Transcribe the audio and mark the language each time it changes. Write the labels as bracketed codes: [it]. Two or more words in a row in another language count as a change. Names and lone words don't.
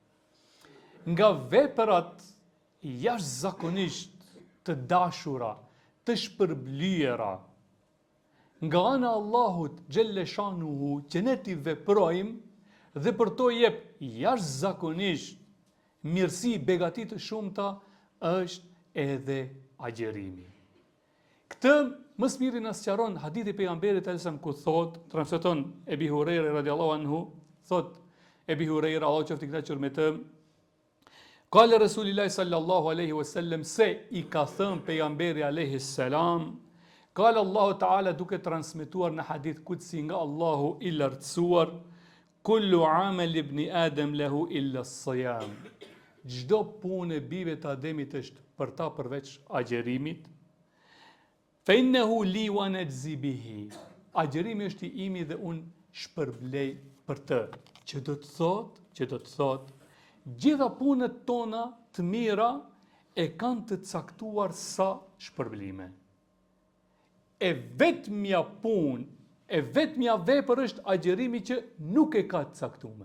[sq] Nga veprat jashtëzakonisht të dashura, të shpërblyera, nga ana Allahut xhelleshanuhu që ne t'i veprojmë dhe për to jep jashtëzakonisht mirësi, begati të shumta, është edhe agjerimi. Këtë më së miri na sqaron hadithi pejgamberit sallallahu ku thot, transmeton Ebi Hurajra [ar] رضي الله عنه, [sq] thot Ebi Hurajra, Allahu qoftë i kënaqur me të, [ar] قال رسول الله صلى الله عليه وسلم, [sq] se i ka thënë pejgamberi [ar] عليه السلام, قال الله تعالى, [sq] duke transmetuar në hadith kutsi nga Allahu i lartësuar, [ar] كل عمل ابن آدم له إلا الصيام. [sq] Çdo punë e bijve të Ademit është për ta përveç agjerimit. [ar] فإنه لي وأنا أجزي به. [sq] Agjerimi është i imi dhe unë shpërblej për të. Që do të thot, gjitha punët tona të mira e kanë të caktuar sa shpërblime. E vetmja punë, e vetmja vepër është agjerimi që nuk e ka të caktuar.